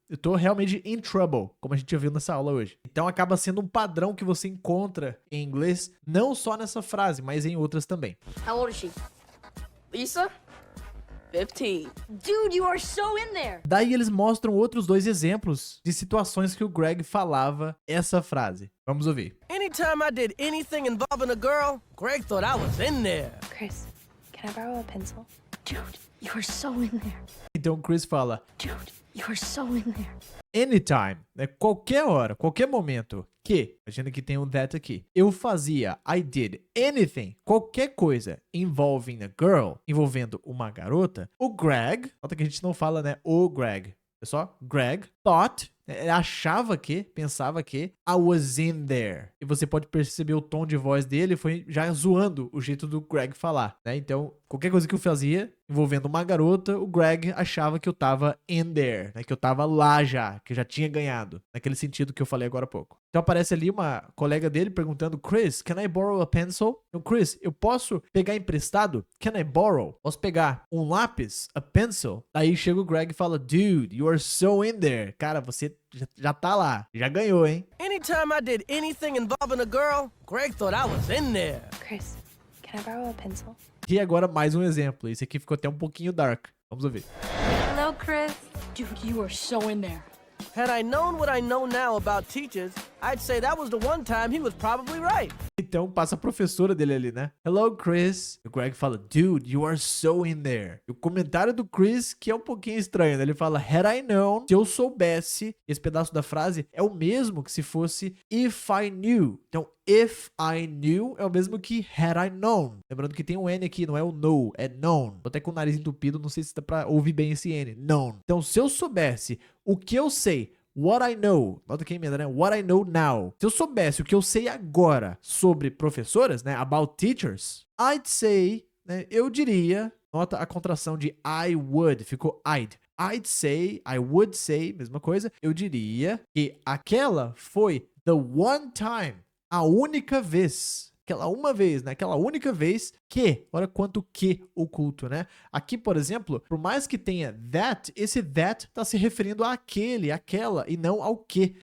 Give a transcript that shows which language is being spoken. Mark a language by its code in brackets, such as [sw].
[pt] Eu tô realmente in trouble, como a gente já viu nessa aula hoje. Então acaba sendo um padrão que você encontra em inglês, não só nessa frase, mas em outras também. [en] How old is she? Lisa, 15. Dude, you are so in there. [pt] Daí eles mostram outros dois exemplos de situações que o Greg falava essa frase. Vamos ouvir. [en] Anytime I did anything involving a girl, Greg thought I was in there. Chris, can I borrow a pencil? Dude, you are so in there. [pt] Então o Chris fala, [en] Dude, you are so in there. [pt] anytime, né? Qualquer hora, qualquer momento que, imagina que tem um that aqui, eu fazia, [en] I did anything, [pt] qualquer coisa [en] involving a girl, [pt] envolvendo uma garota, o Greg, nota que a gente não fala, né, o Greg, é só Greg, thought, achava que, pensava que [en] I was in there. [pt] E você pode perceber o tom de voz dele foi já zoando o jeito do Greg falar, né? Então, qualquer coisa que eu fazia envolvendo uma garota, o Greg achava que eu tava in there, né? Que eu tava lá já, que eu já tinha ganhado, naquele sentido que eu falei agora há pouco. Então aparece ali uma colega dele perguntando, [en] Chris, can I borrow a pencil? [pt] Então, Chris, eu posso pegar emprestado? [en] Can I borrow? [pt] Posso pegar um lápis? [en] A pencil? [pt] Aí chega o Greg e fala, [en] dude, you are so in there. [pt] Cara, você já tá lá, já ganhou, hein? [en] Anytime I did anything involving a girl, Greg thought I was in there. Chris, can I borrow a pencil? [pt] E agora mais um exemplo. Esse aqui ficou até um pouquinho dark. Vamos ouvir. [en] Hello, Chris. Dude, you are so in there. Had I known what I know now about teachers, I'd say that was the one time he was probably right. [pt] Então passa a professora dele ali, né? [en] Hello, Chris. [pt] O Greg fala, [en] dude, you are so in there. [pt] E o comentário do Chris, que é um pouquinho estranho, né? Ele fala, [en] had I known, [pt] se eu soubesse. Esse pedaço da frase é o mesmo que se fosse [en] if I knew. [pt] Então, [en] if I knew [pt] é o mesmo que [en] had I known. [pt] Lembrando que tem um N aqui, não é o know, é known. Tô até com o nariz entupido, não sei se dá pra ouvir bem esse N. Known. Então, se eu soubesse o que eu sei, [en] what I know, [pt] nota que emenda, né? [en] What I know now. [pt] Se eu soubesse o que eu sei agora sobre professoras, né? [en] About teachers, I'd say, né? [pt] Eu diria, nota a contração de I would, ficou I'd. [en] I'd say, I would say, [pt] mesma coisa. Eu diria que aquela foi [en] the one time, [pt] a única vez. Aquela uma vez, né? Aquela única vez que, olha quanto que oculto, né? Aqui, por exemplo, por mais que tenha that, esse that tá se referindo àquele, àquela, e não ao que.